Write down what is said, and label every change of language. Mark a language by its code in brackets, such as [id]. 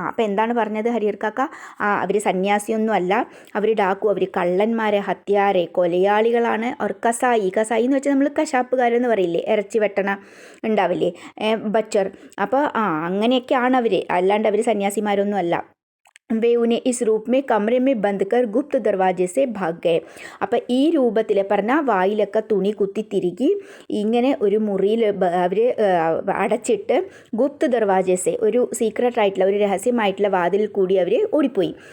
[ml] അപ്പോൾ എന്താണ് പറഞ്ഞത് ഹരിഹർ കാക്ക? അവർ സന്യാസിയൊന്നും അല്ല, അവർ ഡാക്കു, അവർ കള്ളന്മാരെ, ഹത്യാരെ കൊലയാളികളാണ്. അവർ കസായി, കസായി എന്ന് വെച്ചാൽ നമ്മൾ കശാപ്പുകാരെന്ന് പറയില്ലേ, ഇറച്ചി വെട്ടണ ഉണ്ടാവില്ലേ, ബച്ചർ. അപ്പോൾ അങ്ങനെയൊക്കെയാണ് അവർ, അല്ലാണ്ട് അവർ സന്യാസിമാരൊന്നും അല്ല. [hi] वे उन्हें इस रूप में कमरे में बंद कर गुप्त दरवाजे से भाग गए. [ml] അപ്പോൾ ഈ രൂപത്തിൽ പറഞ്ഞാൽ വായിലൊക്കെ തുണി കുത്തി തിരുകി ഇങ്ങനെ ഒരു മുറിയിൽ അവർ അടച്ചിട്ട് [hi] ഗുപ്ത് ദർവാജസെ, [ml] ഒരു സീക്രട്ട് ആയിട്ടുള്ള ഒരു രഹസ്യമായിട്ടുള്ള വാതിൽ കൂടി അവർ ഓടിപ്പോയി.